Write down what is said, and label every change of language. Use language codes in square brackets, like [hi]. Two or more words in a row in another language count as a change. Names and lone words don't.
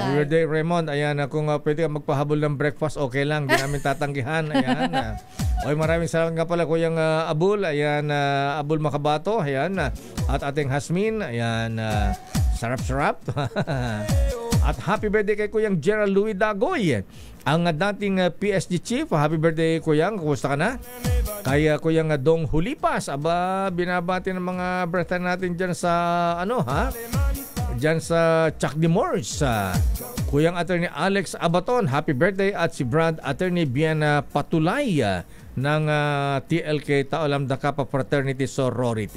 [en] Happy birthday, [tl] Raymond. Ayan, kung pwede ka magpahabol ng breakfast, okay lang. Hindi namin tatanggihan. Ayan. Okay, maraming salamat nga pala Kuyang Abul. Ayan, Abul Makabato. Ayan. At ating Hasmin. Ayan. Sarap-sarap. At [en] happy birthday [tl] kay Kuyang Gerald Louis Dagoy, ang dating PSG chief. [en] Happy birthday, [tl] Kuyang. Kumusta ka na? Kaya Kuyang Dong Hulipas. Binabati ng mga birthday natin dyan sa dyan sa Chuck de Morse. Kuyang Attorney Alex Abaton, [en] happy birthday. [tl] At si Brad Attorney Biana Patulay ng TLK Taolam Dakapa Fraternity Sorority.